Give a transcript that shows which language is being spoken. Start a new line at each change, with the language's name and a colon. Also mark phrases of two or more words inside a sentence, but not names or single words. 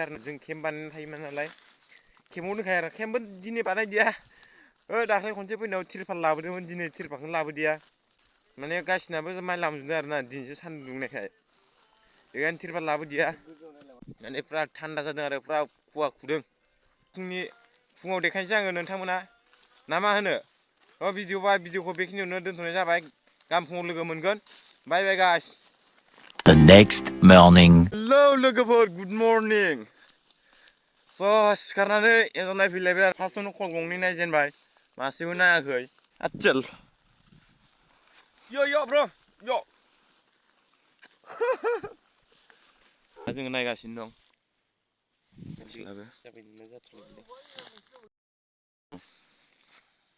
Bodo: आरो जों केम्प बानायनानै थायोमोन नालाय केमावनो दोनखायो आरो केम्पबो दिनै बानायदिया दाख्लै खनसे फैनायाव तिरपाल लाबोदोंमोन दिनै तिरपालखौनो लाबोदिया माने गासिनाबो माइ लामजोबदों आरोना दिनैसो सान्दुं दुंनायखाय बेखायनो तिरपाल लाबोदिया माने फुरा थान्दा जादों आरो फुरा खुवा खुदों फुङाव देखायनोसै आङो नोंथांमोना ना मा होनो भिडिअखौ बेखिनियावनो दोनथ'नाय जाबाय गाबोन फुङाव लोगो मोनगोन
English: bye bye guys The next morning.
Bodo: हेलौ लोगोफोर
English: good morning
Bodo: सिखारनानै एन्जर नायफैलायबाय आरो फार्स्टआवनो खल गंनै नायजेनबाय मासेबो नायाखै आच्चल
English: yo bro yo
Bodo: जोङो नायगासिनो दं